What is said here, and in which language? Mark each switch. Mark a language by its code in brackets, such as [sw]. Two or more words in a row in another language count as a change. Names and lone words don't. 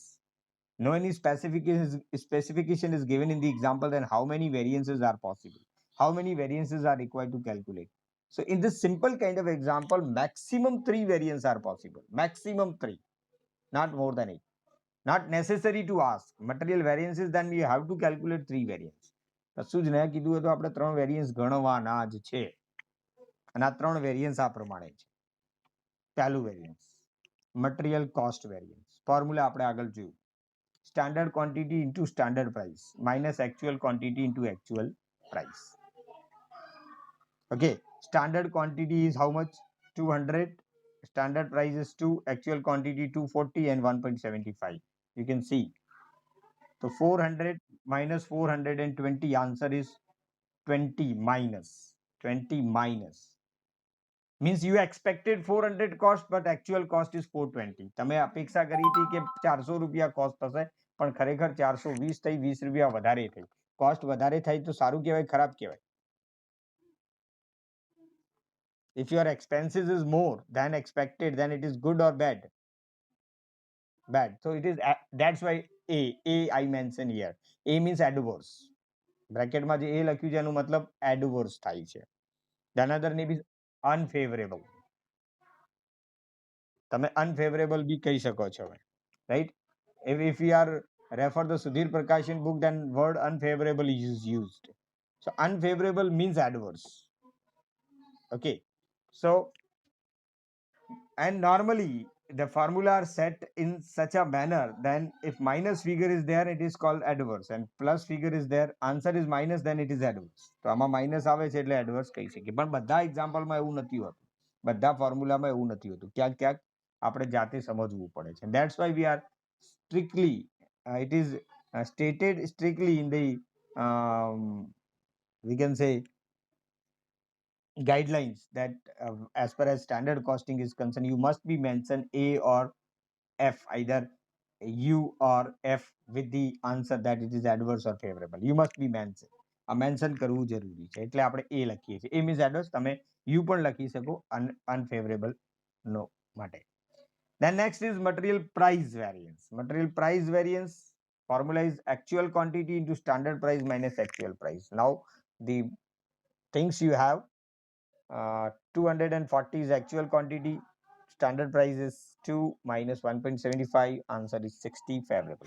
[en] No any specification is given in the example, then how many variances are possible, how many variances are required to calculate. So in this simple kind of example, maximum 3 variants are possible. Maximum 3, not more than 8. Not necessary to ask material variances, then we have to calculate 3 variants. [gu] કશું જ ન કીધું હોય તો આપણે 3 વેરિયન્સ ગણવાના જ છે અને આ 3 વેરિયન્સ આ પ્રમાણે છે. પહેલું વેરિયન્સ [en] material cost variance, [gu] ફોર્મ્યુલા આપણે આગળ જોયું. [en] standard quantity into standard price minus actual quantity into actual price. Okay, standard quantity is how much? 200. Standard price is 2. Actual quantity 240 and 1.75. You can see. So 400 minus 420, answer is 20 minus. 20 minus. Means you expected 400 cost, but actual cost is 420. [gu] તમે અપેક્ષા કરી હતી કે 400 રૂપિયા કોસ્ટ થશે, પણ ખરેખર 420 થઈ, 20 રૂપિયા વધારે થઈ. કોસ્ટ વધારે થઈ તો સારું કહેવાય, ખરાબ કહેવાય? [en] If your expenses is more than expected, then it is good or bad? Bad. So it is, that's why A I mention here. A means adverse. [gu] Bracket માં જે A લખ્યું છે એનું મતલબ adverse થાય છે. [en] The another name is unfavorable. [gu] તમે unfavorable બી કહી શકો છો, right? [en] If we are refer the Sudhir Prakashan book, then word unfavorable is used. So unfavorable means adverse. Okay, so and normally the formula are set in such a manner, then if minus figure is there, it is called adverse, and plus figure is there, answer is minus, then it is adverse. [gu] તો આમાં minus આવે છે એટલે adverse કહી શકીએ. પણ બધા એક્ઝામ્પલમાં એવું નથી હોતું, બધા ફોર્મ્યુલામાં એવું નથી હોતું. ક્યાંક ક્યાંક આપણે જાતે સમજવું પડે છે. [en] That's why we are strictly, it is stated strictly in the we can say guidelines that as far as standard costing is concerned, you must be mention A or F, either U or F with the answer that it is adverse or favorable. You must be mention. [gu] આ મેન્શન કરવું જરૂરી છે, એટલે આપણે A લખીએ છીએ. [en] A means adverse, [gu] તમે U પણ લખી શકો unfavorable નો માટે. [en] Then next is material price variance. Material price variance formula is actual quantity into standard price minus actual price. Now the things you have, 240 is actual quantity, standard price is 2 minus 1.75, answer is 60, favorable.